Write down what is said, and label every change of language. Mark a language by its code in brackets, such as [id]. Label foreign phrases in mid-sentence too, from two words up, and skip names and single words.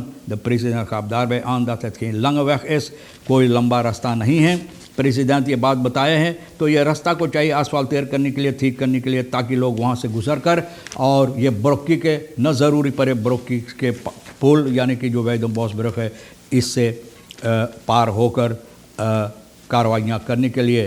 [nl] De president gaf daarbij aan dat het geen lange weg is, [hns] कोई लंबा रास्ता नहीं है। प्रेसिडेंट ये बात बताए हैं, तो ये रास्ता को चाहिए आसफाल्टेर करने के लिए, ठीक करने के लिए, ताकि लोग वहाँ से गुजर कर और ये ब्रोकी के न ज़रूरी पड़े ब्रोकी के पुल यानी कि जो वेदम्बोस ब्रिज है इससे पार होकर कार्रवाइयाँ करने के लिए।